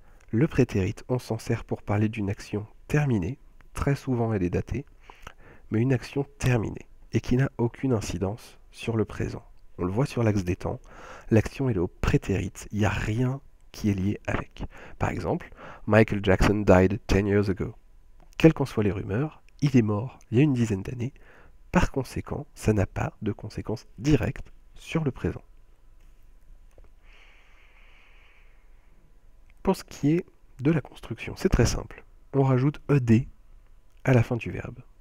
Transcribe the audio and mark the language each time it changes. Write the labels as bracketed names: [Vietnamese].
[French] Le prétérit, on s'en sert pour parler d'une action terminée, très souvent elle est datée, mais une action terminée, et qui n'a aucune incidence sur le présent. On le voit sur l'axe des temps, l'action est au prétérit, il n'y a rien qui est lié avec. Par exemple, [English] Michael Jackson died 10 years ago. [French] Quelles qu'en soient les rumeurs, il est mort il y a une dizaine d'années, par conséquent, ça n'a pas de conséquences directes sur le présent. Pour ce qui est de la construction, c'est très simple. On rajoute ed à la fin du verbe.